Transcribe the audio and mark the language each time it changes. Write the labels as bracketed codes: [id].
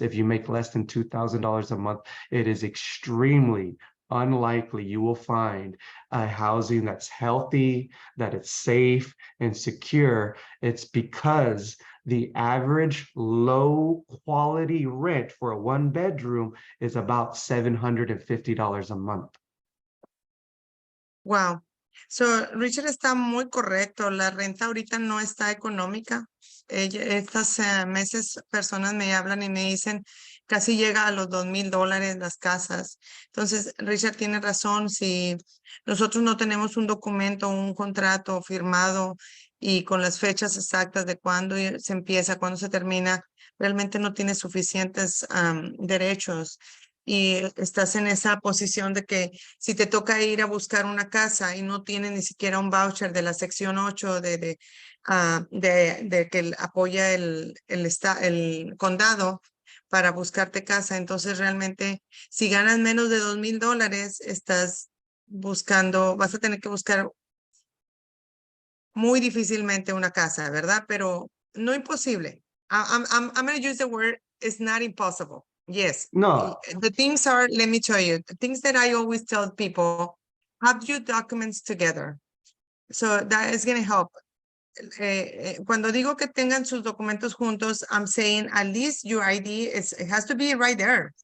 [en] If you make less than $2,000 a month, it is extremely unlikely you will find a housing that's healthy, that it's safe and secure. It's because the average low quality rent for a 1-bedroom is about $750 a month. Wow. [es] So, Richard está muy correcto. La renta ahorita no está económica. Estas meses personas me hablan y me dicen casi llega a los $2,000 las casas. Entonces, Richard tiene razón. Si nosotros no tenemos un documento, un contrato firmado y con las fechas exactas de cuándo se empieza, cuándo se termina, realmente no tiene suficientes derechos. Y estás en esa posición de que si te toca ir a buscar una casa y no tienes ni siquiera un voucher de la sección 8 de que apoya el condado para buscarte casa, entonces realmente si ganas menos de $2,000 estás buscando, vas a tener que buscar muy difícilmente una casa, ¿verdad? Pero no imposible. [en] I'm going to use the word, it's not impossible. Yes. No. The things are, let me tell you, the things that I always tell people, have your documents together. So that is going to help. [es] Cuando digo que tengan sus documentos juntos, [en] I'm saying at least your ID, it has to be right there.